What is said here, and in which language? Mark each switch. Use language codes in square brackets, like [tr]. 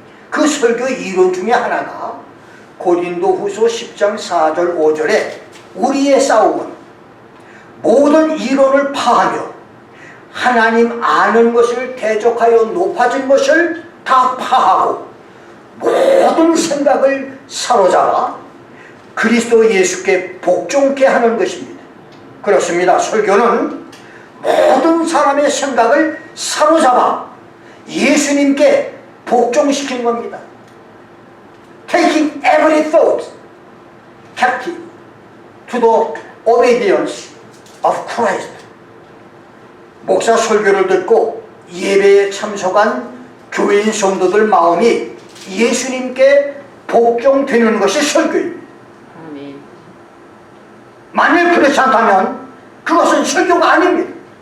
[ko] 그 설교 이론 중에 하나가 고린도후서 10장 4절 5절에 우리의 싸움은 모든 이론을 파하며 하나님 아는 것을 대적하여 높아진 것을 다 파하고 모든 생각을 사로잡아 그리스도 예수께 복종케 하는 것입니다. 그렇습니다. 설교는 모든 사람의 생각을 사로잡아 예수님께 복종시키는 겁니다. [en] Taking every thought captive to the obedience of Christ. [ko] 목사 설교를 듣고 예배에 참석한 교인 성도들 마음이 예수님께 복종되는 것이 설교입니다. 만일 그렇지 않다면 그것은 설교가 아닙니다.